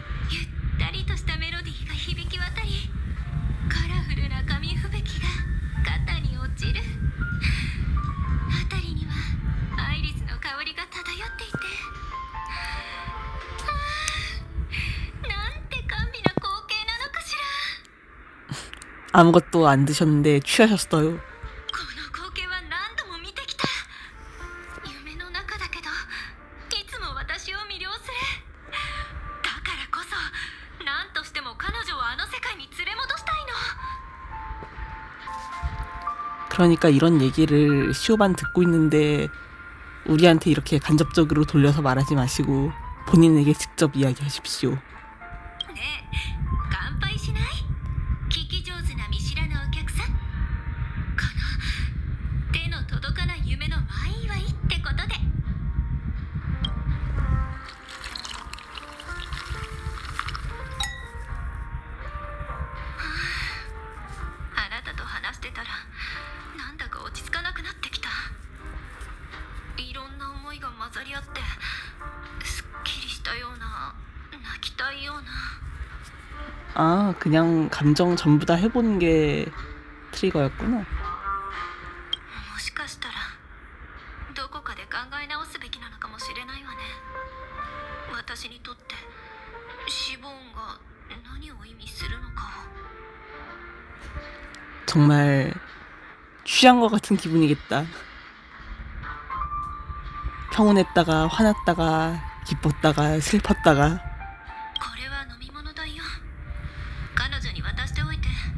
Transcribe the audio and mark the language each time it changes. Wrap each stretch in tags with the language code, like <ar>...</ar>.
<ja>ゆったりとしたメロディーが響き渡り、カラフルな紙吹雪が肩に落ちる。辺りにはアイリスの香りが漂っていて、なんて甘美な光景なのかしら。</ja> <ko>아무것도 안 드셨는데 취하셨어요.</ko> <ja>この光景は何度も見てきた。夢の中だけどいつも私を魅了する。だからこそ何としても彼女をあの世界に連れ戻したいの。</ja> <ko>그러니까 이런 얘기를 시오반 듣고 있는데 우리한테 이렇게 간접적으로 돌려서 말하지 마시고 본인에게 직접 이야기하십시오.</ko> <ja>ねえ、乾杯しない？聞き上手な見知らぬお客さん。この手の届かない夢のワイワイってことで。あなたと話してたらなんだか落ち着かなくなってきた。いろんな思いが混ざり合ってすっきりしたような、泣きたいような。</ja> <ko>아 그냥 감정 전부 다 해보는 게 트리거였구나.</ko> <ja>もしかしたらどこかで考え直すべきなのかもしれないわね。私にとって死亡音が何を意味するのかを。</ja> <ko>정말 취한 것 같은 기분이겠다. 평온했다가 화났다가 기뻤다가 슬펐다가.</ko> <ja>これは飲み物だよ。彼女に渡しておいて。</ja>